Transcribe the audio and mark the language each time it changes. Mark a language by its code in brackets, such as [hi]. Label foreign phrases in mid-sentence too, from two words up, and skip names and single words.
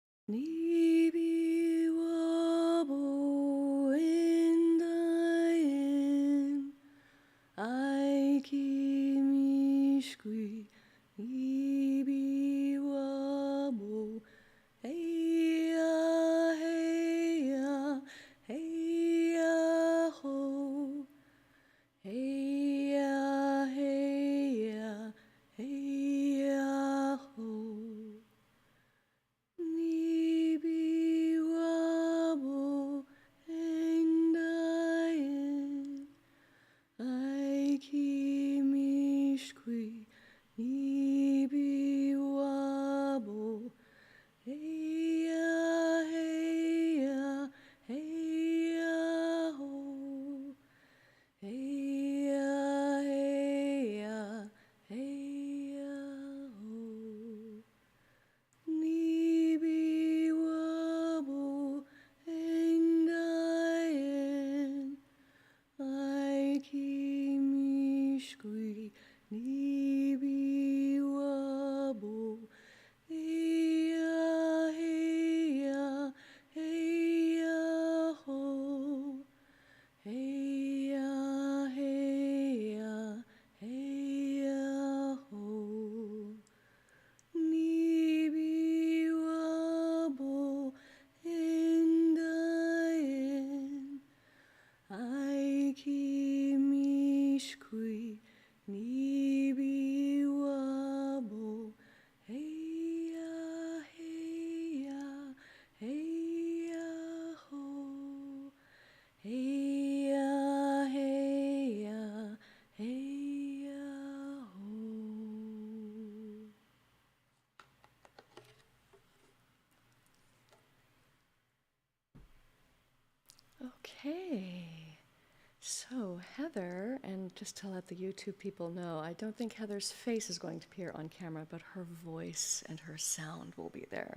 [oj] Nibi wabo endayen aiki mishkui nibi wabo heya heya heya ho heya heya heya ho Nibi wabo endayen aiki mishkui nibi wabo heya heya heya ho heya heya heya ho Nibi wabo endayen aiki mishkui nibi wabo heya heya heya ho heya heya heya ho Nibi wabo endayen aiki mishkui nibi wabo heya heya heya ho heya heya heya ho. [en] Okay, so Heather, and just to let the YouTube people know, I don't think Heather's face is going to appear on camera, but her voice and her sound will be there.